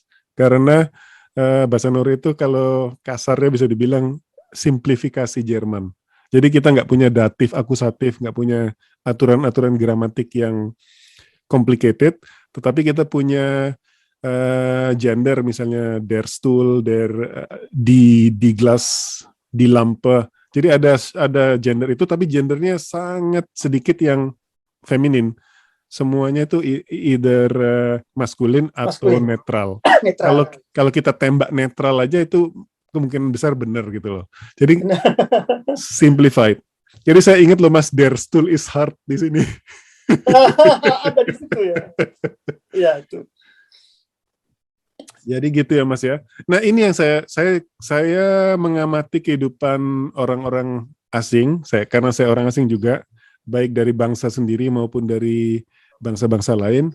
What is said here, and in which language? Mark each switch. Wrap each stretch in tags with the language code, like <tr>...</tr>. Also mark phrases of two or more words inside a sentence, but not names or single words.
<id>Karena bahasa Norway itu kalau kasarnya bisa dibilang simplifikasi Jerman. Jadi kita nggak punya datif, akusatif, nggak punya aturan-aturan gramatik yang complicated, tetapi kita punya gender, misalnya</id> <de>der stool, die Glas, die Lampe.</de> <id>Jadi ada gender itu, tapi gendernya sangat sedikit yang feminin. Semuanya itu either maskulin atau netral. Kalau kita tembak netral aja itu kemungkinan besar benar gitu loh. Jadi simplified. Jadi saya ingat loh, Mas,</id> <de>der stool is hard</de> <id>di sini. Ada di situ ya. Iya itu. Jadi gitu ya, Mas ya. Nah, ini yang saya mengamati kehidupan orang-orang asing, karena saya orang asing juga, baik dari bangsa sendiri maupun dari bangsa-bangsa lain.</id>